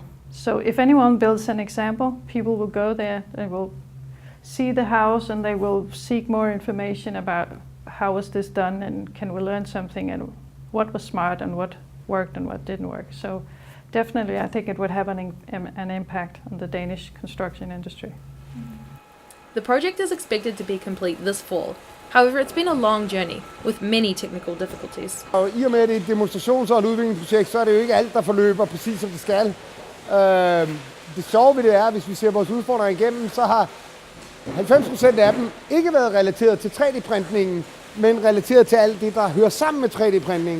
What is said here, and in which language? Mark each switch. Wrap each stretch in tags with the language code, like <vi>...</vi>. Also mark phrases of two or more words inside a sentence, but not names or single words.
<en>So if anyone builds an example, people will go there, they will see the house, and they will seek more information about how was this done, and can we learn something, and what was smart, and what worked and what didn't work. So definitely, I think it would have an impact on the Danish construction industry. The project is expected to be complete this fall. However, it's been a long journey with many technical difficulties.</en> <da>Og i og med, at det er et demonstrations- og et udviklingsprojekt, så er det jo ikke alt, der forløber præcis som det skal. Det sjove ved det er, hvis vi ser vores udfordringer igennem, så har 90% af dem ikke været relateret til 3D-printningen, men relateret til alt det, der hører sammen med 3D-printningen.</da>